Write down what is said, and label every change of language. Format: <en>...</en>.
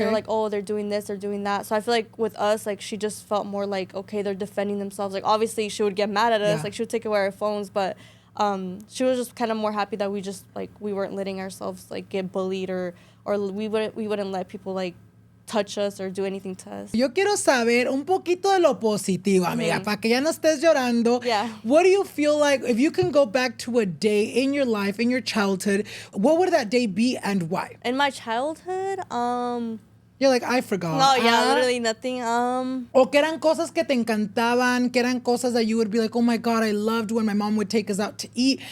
<en>They're like, oh, they're doing this, they're doing that. So I feel like with us, like, she just felt more like, okay, they're defending themselves. Like, obviously, she would get mad at us. Yeah. Like, she would take away our phones. But she was just kind of more happy that we just, like, we weren't letting ourselves, like, get bullied or we wouldn't let people, like, touch us or do anything to us.</en> <es>Yo quiero saber un poquito de lo positivo, amiga, para que ya no estés llorando.</es> <en>Yeah. What do you feel like, if you can go back to a day in your life, in your childhood, what would that day be and why? In my childhood, You're like, I forgot. no, yeah, literally nothing.</en> <es>O que eran cosas</es> <en>que te encantaban, que eran cosas that you would be like, oh my God, I loved when my mom would take us out to eat.</en>